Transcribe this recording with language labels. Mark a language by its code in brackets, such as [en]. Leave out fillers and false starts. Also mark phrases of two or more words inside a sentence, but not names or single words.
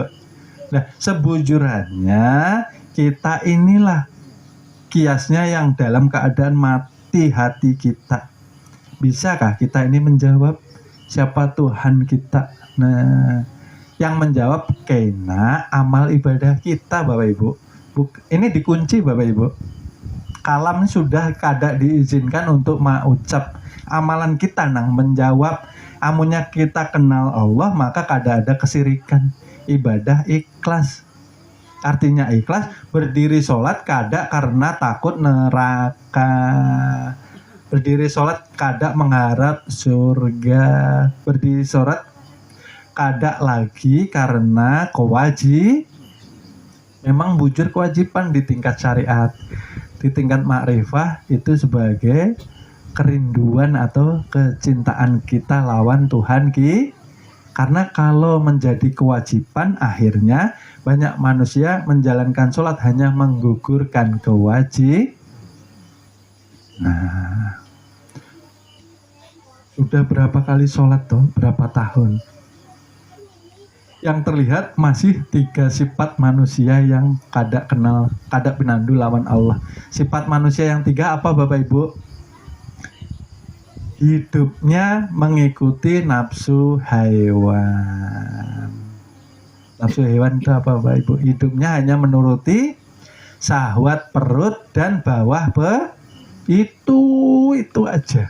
[id] Nah, sebujurannya kita inilah kiasnya yang dalam keadaan mati hati kita. Bisakah kita ini menjawab siapa Tuhan kita? Nah, yang menjawab kena amal ibadah kita, Bapak Ibu. Ini dikunci, Bapak Ibu. Kalam sudah kada diizinkan untuk mengucap. Amalan kita nang menjawab. Amunnya kita kenal Allah, maka kada ada kesirikan. Ibadah ikhlas. Artinya ikhlas, berdiri sholat kada karena takut neraka, berdiri sholat kada mengharap surga, berdiri sholat kada lagi karena kewajiban. Memang bujur kewajiban di tingkat syariat, di tingkat makrifah itu sebagai kerinduan atau kecintaan kita lawan Tuhan kita. Karena kalau menjadi kewajiban, akhirnya banyak manusia menjalankan sholat hanya menggugurkan kewajiban. Nah, sudah berapa kali sholat tuh? Berapa tahun? Yang terlihat masih 3 sifat manusia yang [bjn] kada kenal, kada pinandu lawan [id] Allah. Sifat manusia yang 3 apa Bapak Ibu? Hidupnya mengikuti nafsu hewan. Nafsu hewan itu apa Bapak Ibu? Hidupnya hanya menuruti syahwat perut dan bawah itu aja.